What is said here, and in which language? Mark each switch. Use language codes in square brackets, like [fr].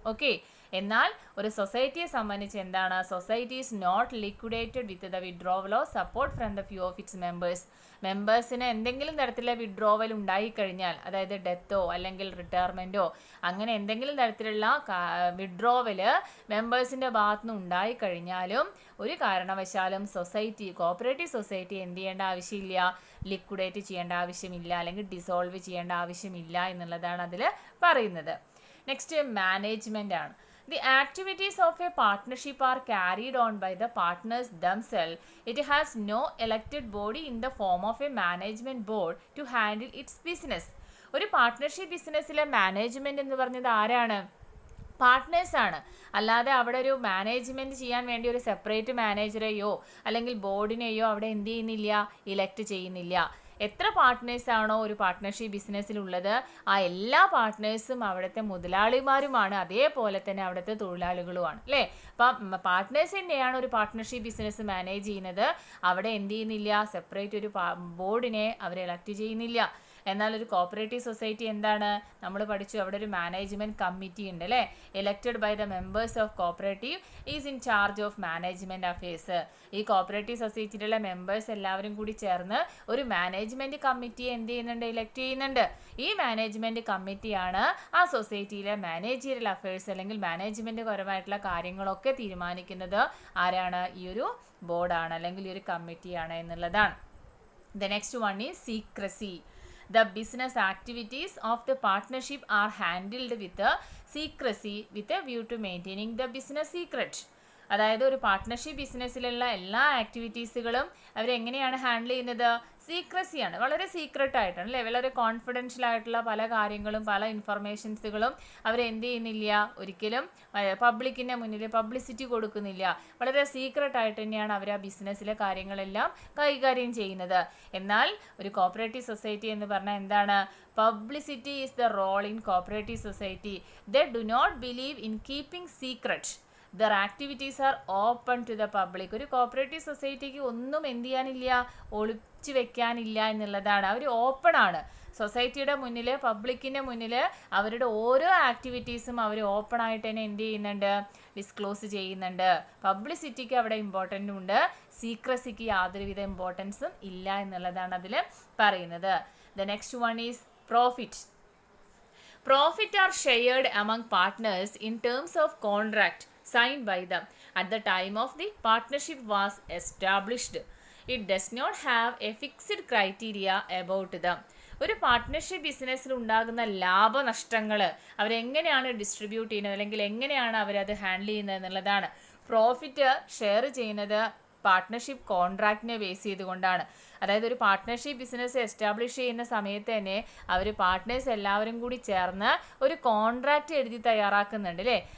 [ml] Okay, എന്നാൽ ഒരു സൊസൈറ്റിയെ സംബന്ധിച്ച് എന്താണ്, [en] society is not liquidated with the withdrawal or support from the few of its [ml] മെമ്പേഴ്സിന് എന്തെങ്കിലും തരത്തിലുള്ള വിഡ്രോവൽ ഉണ്ടായിക്കഴിഞ്ഞാൽ, അതായത് ഡെത്തോ അല്ലെങ്കിൽ റിട്ടയർമെൻറ്റോ അങ്ങനെ എന്തെങ്കിലും തരത്തിലുള്ള വിഡ്രോവൽ മെമ്പേഴ്സിൻ്റെ ഭാഗത്തുനിന്ന് ഉണ്ടായിക്കഴിഞ്ഞാലും ഒരു കാരണവശാലും കോപ്പറേറ്റീവ് സൊസൈറ്റി എന്ത് ചെയ്യേണ്ട ആവശ്യമില്ല, ലിക്വിഡേറ്റ് ചെയ്യേണ്ട ആവശ്യമില്ല അല്ലെങ്കിൽ ഡിസോൾവ് ചെയ്യേണ്ട ആവശ്യമില്ല എന്നുള്ളതാണ് അതിൽ പറയുന്നത്. നെക്സ്റ്റ് മാനേജ്മെൻ്റ് ആണ്. [en] The activities of a partnership are carried on by the partners themselves. It has no elected body in the form of a management board to handle its business. [ml] ഒരു partnership ബിസിനസ്സിലെ management എന്ന് പറഞ്ഞത് ആരാണ്, പാർട്ട്നേഴ്സാണ്. അല്ലാതെ അവിടെ ഒരു management ചെയ്യാൻ വേണ്ടി ഒരു സെപ്പറേറ്റ് മാനേജറെയോ അല്ലെങ്കിൽ ബോർഡിനെയോ അവിടെ എന്ത് ചെയ്യുന്നില്ല, ഇലക്ട് ചെയ്യുന്നില്ല. എത്ര പാർട്ട്നേഴ്സാണോ ഒരു പാർട്ട്ണർഷിപ്പ് ബിസിനസ്സിലുള്ളത് ആ എല്ലാ പാർട്ട്നേഴ്സും അവിടുത്തെ മുതലാളിമാരുമാണ്, അതേപോലെ തന്നെ അവിടുത്തെ തൊഴിലാളികളുമാണ് അല്ലേ. അപ്പം പാർട്ട്നേഴ്സ് തന്നെയാണ് ഒരു പാർട്ട്ണർഷിപ്പ് ബിസിനസ് മാനേജ് ചെയ്യുന്നത്. അവിടെ എന്ത് ചെയ്യുന്നില്ല, സെപ്പറേറ്റ് ഒരു ബോർഡിനെ അവർ ഇലക്ട് ചെയ്യുന്നില്ല. എന്നാൽ ഒരു കോപ്പറേറ്റീവ് സൊസൈറ്റി എന്താണ്, നമ്മൾ പഠിച്ചു, അവിടെ ഒരു മാനേജ്മെൻറ്റ് കമ്മിറ്റി ഉണ്ട് അല്ലേ. [en] Elected by the members of cooperative is in charge of management affairs. [ml] ഈ കോപ്പറേറ്റീവ് സൊസൈറ്റിയിലുള്ള മെമ്പേഴ്സ് എല്ലാവരും കൂടി ചേർന്ന് ഒരു മാനേജ്മെൻറ്റ് കമ്മിറ്റിയെ എന്ത് ചെയ്യുന്നുണ്ട്, ഇലക്ട് ചെയ്യുന്നുണ്ട്. ഈ മാനേജ്മെൻറ്റ് കമ്മിറ്റിയാണ് ആ സൊസൈറ്റിയിലെ മാനേജീരിയൽ അഫയേഴ്സ് അല്ലെങ്കിൽ മാനേജ്മെൻറ്റ് പരമായിട്ടുള്ള കാര്യങ്ങളൊക്കെ തീരുമാനിക്കുന്നത്. ആരാണ്, ഈ ഒരു ബോർഡാണ് അല്ലെങ്കിൽ ഈ ഒരു കമ്മിറ്റിയാണ് എന്നുള്ളതാണ്. [en] The next one is secrecy. The business activities of the partnership are handled with secrecy with a view to maintaining the business secret. [ml] അതായത് ഒരു പാർട്ട്ണർഷിപ്പ് ബിസിനസ്സിലുള്ള എല്ലാ ആക്ടിവിറ്റീസുകളും അവരെങ്ങനെയാണ് ഹാൻഡിൽ ചെയ്യുന്നത്? സീക്രസിയാണ്, വളരെ സീക്രട്ട് ആയിട്ടാണ് അല്ലേ, വളരെ കോൺഫിഡൻഷ്യൽ ആയിട്ടുള്ള പല കാര്യങ്ങളും പല ഇൻഫർമേഷൻസുകളും അവരെന്ത് ചെയ്യുന്നില്ല, ഒരിക്കലും പബ്ലിക്കിൻ്റെ മുന്നിൽ പബ്ലിസിറ്റി കൊടുക്കുന്നില്ല. വളരെ സീക്രട്ട് ആയിട്ട് തന്നെയാണ് അവർ ആ ബിസിനസ്സിലെ കാര്യങ്ങളെല്ലാം കൈകാര്യം ചെയ്യുന്നത്. എന്നാൽ ഒരു കോപ്പറേറ്റീവ് സൊസൈറ്റി എന്ന് പറഞ്ഞാൽ എന്താണ്? [en] Publicity is the role in cooperative society. They do not believe in keeping secret. Their activities are open to the public. [ml] ഒരു കോപ്പറേറ്റീവ് സൊസൈറ്റിക്ക് ഒന്നും എന്ത് ചെയ്യാനില്ല, ഒളിച്ചു വെക്കാനില്ല എന്നുള്ളതാണ്. അവർ ഓപ്പൺ ആണ്. സൊസൈറ്റിയുടെ മുന്നിൽ, പബ്ലിക്കിൻ്റെ മുന്നിൽ അവരുടെ ഓരോ ആക്ടിവിറ്റീസും അവർ ഓപ്പൺ ആയിട്ട് തന്നെ എന്ത് ചെയ്യുന്നുണ്ട്, ഡിസ്ക്ലോസ് ചെയ്യുന്നുണ്ട്. പബ്ലിസിറ്റിക്ക് അവിടെ ഇമ്പോർട്ടൻ്റ് ഉണ്ട്, സീക്രസിക്ക് യാതൊരുവിധ ഇമ്പോർട്ടൻസും ഇല്ല എന്നുള്ളതാണ് അതിൽ പറയുന്നത്. [en] The next one is profit. Profit are shared among partners in terms of contract signed by them at the time of the partnership was established. It does not have a fixed criteria about them. [ml] ഒരു partnership ബിസിനസ്സിൽ ഉണ്ടാകുന്ന ലാഭനഷ്ടങ്ങൾ അവരെങ്ങനെയാണ് distribute ചെയ്യുന്നത്, അല്ലെങ്കിൽ എങ്ങനെയാണ് അവരത് handle ചെയ്യുന്നത് എന്നുള്ളതാണ്. പ്രോഫിറ്റ് ഷെയർ ചെയ്യുന്നത് പാർട്ട്ണർഷിപ്പ് കോൺട്രാക്റ്റിനെ ബേസ് ചെയ്തുകൊണ്ടാണ്. അതായത് ഒരു പാർട്ട്ണർഷിപ്പ് ബിസിനസ് എസ്റ്റാബ്ലിഷ് ചെയ്യുന്ന സമയത്ത് തന്നെ അവർ പാർട്ട്നേഴ്സ് എല്ലാവരും കൂടി ചേർന്ന് ഒരു കോൺട്രാക്റ്റ് എഴുതി തയ്യാറാക്കുന്നുണ്ട് അല്ലേ.